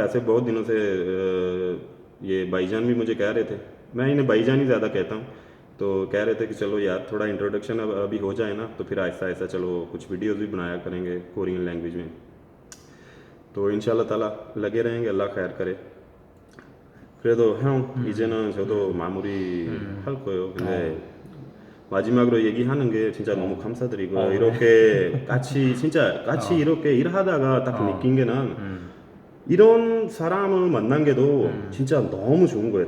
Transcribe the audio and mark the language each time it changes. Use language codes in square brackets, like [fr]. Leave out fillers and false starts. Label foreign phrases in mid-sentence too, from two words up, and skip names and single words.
[hi] वैसे बहुत दिनों से ये भाईजान भी मुझे कह रहे थे, मैं इन्हें भाईजान ही ज़्यादा कहता हूँ, तो कह रहे थे कि चलो यार थोड़ा इंट्रोडक्शन अभी हो जाए ना, तो फिर आहिस्ता आहिस्ता चलो कुछ वीडियोस भी बनाया करेंगे [en] Korean language [hi] में। तो [ar] إن شاء الله تعالى [hi] लगे रहेंगे, अल्लाह खैर करे। [ko] 그래도 형, 이제는 저도 마무리 할 거예요. 근데 마지막으로 얘기하는 게 진짜 너무 감사드리고요. 이렇게 같이 진짜 같이 이렇게 일하다가 딱 느낀 게 난 이런 사람을 만난 게도 진짜 너무 좋은 거예요.